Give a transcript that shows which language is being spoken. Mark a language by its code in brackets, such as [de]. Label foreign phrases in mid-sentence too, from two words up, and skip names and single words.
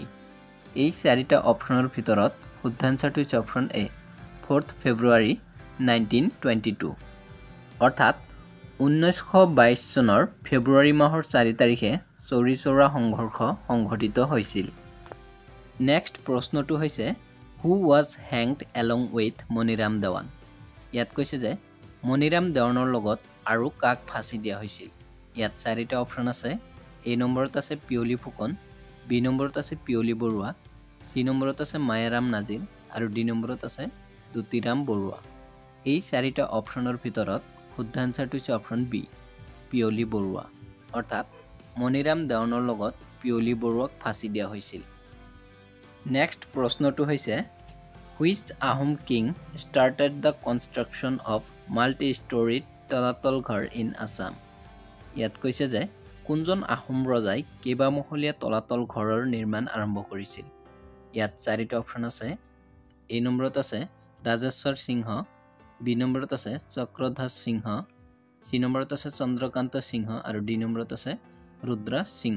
[as] এই চাৰিটা অপশ্যনৰ ভিতৰত শুদ্ধ আনসাৰটো হৈছে [en] option A, [as] 4th February 1922। অৰ্থাৎ 1922 চনৰ ফেব্ৰুৱাৰী মাহৰ 4 তাৰিখে চৌৰি চৌৰা সংঘৰ্ষ সংঘটিত হৈছিল। [en] নেক্সট [as] প্ৰশ্নটো হৈছে [en] Who was hanged along with মণিৰাম দেৱান? [as] ইয়াত কৈছে যে মণিৰাম দেৱানৰ লগত আৰু কাক ফাঁচি দিয়া হৈছিল। ইয়াত চাৰিটা অপশ্যন আছে। এ নম্বৰত আছে পিয়লি ফুকন, বি নম্বৰত আছে পিয়লি বৰুৱা, চি নম্বৰত আছে মায়াৰাম নাজিৰ আৰু ডি নম্বৰত আছে দুতিৰাম বৰুৱা। এই চাৰিটা অপশ্যনৰ ভিতৰত শুদ্ধ আনসাৰটো হৈছে [en] option B, [as] পিয়লি বৰুৱা। অৰ্থাৎ মণিৰাম দেৱানৰ লগত পিয়লি বৰুৱাক ফাঁচি দিয়া হৈছিল। [en] নেক্সট [as] প্ৰশ্নটো হৈছে [en] Which Ahom king started the construction of multi-storied [as] তলাতল ঘৰ [en] in Assam? [as] ইয়াত কৈছে যে কোনজন আহোম ৰজাই কেইবামহলীয়া তলাতল ঘৰৰ নিৰ্মাণ আৰম্ভ কৰিছিল। ইয়াত চাৰিটা অপশ্যন আছে। এ নম্বৰত আছে ৰাজেশ্বৰ সিংহ, বি নম্বৰত আছে চক্ৰধ্বজ সিংহ, চি নম্বৰত আছে চন্দ্ৰকান্ত সিংহ আৰু ডি নম্বৰত আছে ৰুদ্ৰা সিংহ।